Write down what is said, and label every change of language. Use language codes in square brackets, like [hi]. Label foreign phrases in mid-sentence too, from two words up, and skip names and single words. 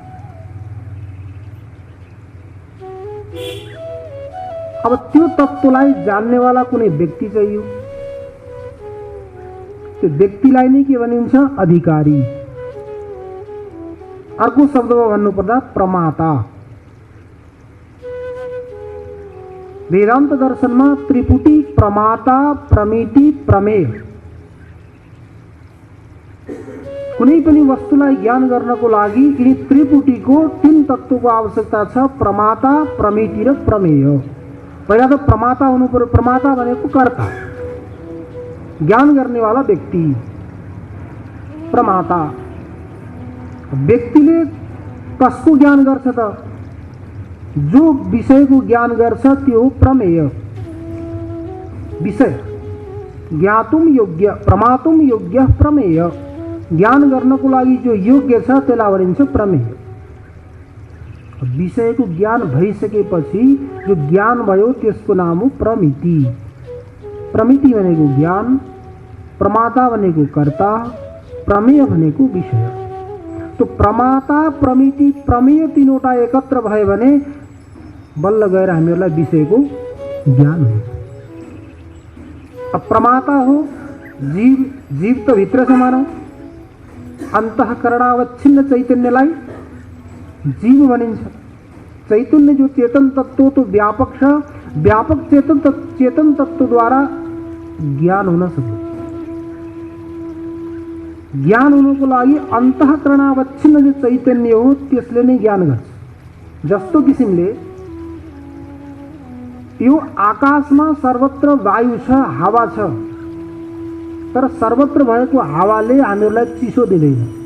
[ne] अब त्यो तत्त्वलाई जान्नेवाला कुनै व्यक्ति चाहियो। त्यो व्यक्तिलाई नै के भनिन्छ? अधिकारी। अर्को शब्दमा भन्नुपर्दा प्रमाता। वेदांत दर्शनमा त्रिपुटी, प्रमाता, प्रमिति, प्रमेय। कुनै पनि वस्तुलाई ज्ञान गर्नको लागि यिनी त्रिपुटीको 3 तत्त्वको आवश्यकता छ: प्रमाता, प्रमिति र प्रमेय। पहिला त प्रमाता हुनु पर्यो। प्रमाता भनेको कर्ता, ज्ञान गर्नेवाला व्यक्ति। प्रमाता। व्यक्तिले कसको ज्ञान गर्छ त? जो विषयको ज्ञान गर्छ त्यो प्रमेय। [sa] विषय ज्ञातुम योग्य, प्रमातुम योग्य प्रमेय। [ne] ज्ञान गर्नको लागि जो योग्य छ त्यसलाई भनिन्छ प्रमेय। विषयको ज्ञान भइसकेपछि जो ज्ञान भयो त्यसको नाम हो प्रमिति। प्रमिति भनेको ज्ञान, प्रमाता भनेको कर्ता, प्रमेय भनेको विषय। तो प्रमाता, प्रमिति, प्रमेय तीनवटा एकत्र भयो भने बल्ल गएर हामीहरूलाई विषयको ज्ञान हुन्छ। अब प्रमाता हो जीव, जीव त भित्र छ मानव। अन्तःकरणावच्छिन्न चैतन्यलाई जीव भनिन्छ। चैतन्य जो चेतन तत्व तो व्यापक छ, व्यापक चेतन तत्व द्वारा ज्ञान हुन सक्छ। ज्ञान हुनुको लागि अन्तःकरणावच्छिन्न जो चैतन्य हो त्यसले नै ज्ञान गर्छ। जस्तो किसिमले यो आकाशमा सर्वत्र वायु छ, हावा छ, तर सर्वत्र भएको हावाले हामीहरूलाई चिसो दिँदैन।